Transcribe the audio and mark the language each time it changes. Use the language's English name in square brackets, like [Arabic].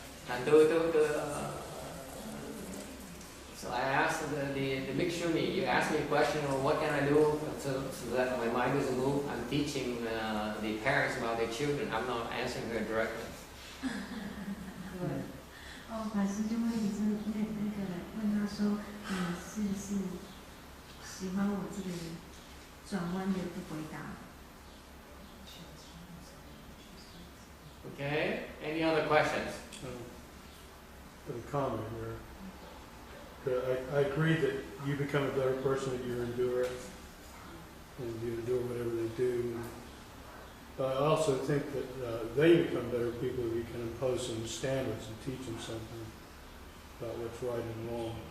[English] And so I asked the Bhikshuni, you asked me a question, well, what can I do so that my mind doesn't move? I'm teaching the parents about their children. I'm not answering her directly. [Chinese] 法师就问你问他说，你是不是喜欢我这个转弯的回答？ [English] Okay, any other questions? Put a comment here. I agree that you become a better person if you endure it, and you endure whatever they do. But I also think that they become better people if you can impose some standards and teach them something about what's right and wrong.